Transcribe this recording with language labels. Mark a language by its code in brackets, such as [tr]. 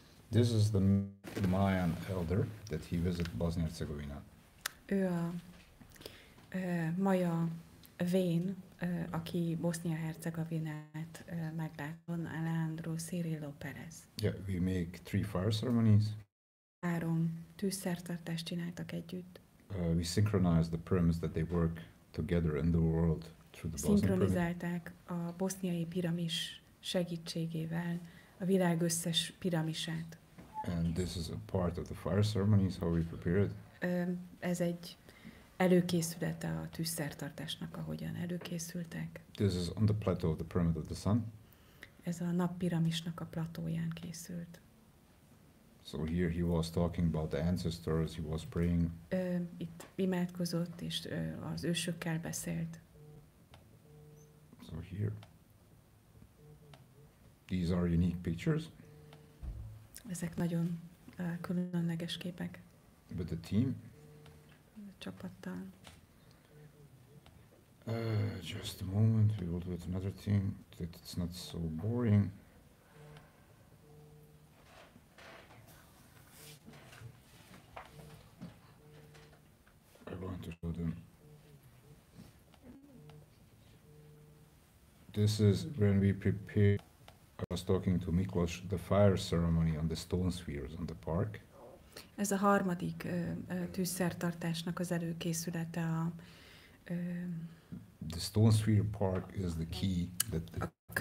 [en] This is the Mayan elder that he visited Bosnia-Herzegovina. [hu] Ő a maja vén, aki Bosznia-Hercegovinát meglátott, Alejandro Cirilo Pérez. [en] Yeah, we make 3 fire ceremonies. [hu] 3 tűzszertartást csináltak együtt. [en] We synchronize the pyramids that they work together in the world through the Bosnian pyramid. [hu] Szinkronizálták a boszniai piramis segítségével a világ összes piramisát. [en] And this is a part of the fire ceremonies, how we prepare it. [hu] Ez egy előkészülete a tűzszertartásnak, ahogyan előkészültek. [en] This is on the plateau of the Pyramid of the Sun. [hu] Ez a nappiramisnak a platóján készült. [en] So here he was talking about the ancestors, he was praying. [hu] Itt imádkozott, és az ősökkel beszélt. [en] So here, these are unique pictures. [hu] Ezek nagyon különleges képek. [en] With the team. [hu] A csapattal. [en] Just a moment, we will do it another thing that it's not so boring. I'm going to show them. This is when we prepare. I was talking to Miklos, the fire ceremony on the stone spheres on the park. [hu] Ez a harmadik tűzszertartásnak az előkészülete a [en] The stone sphere park is the key that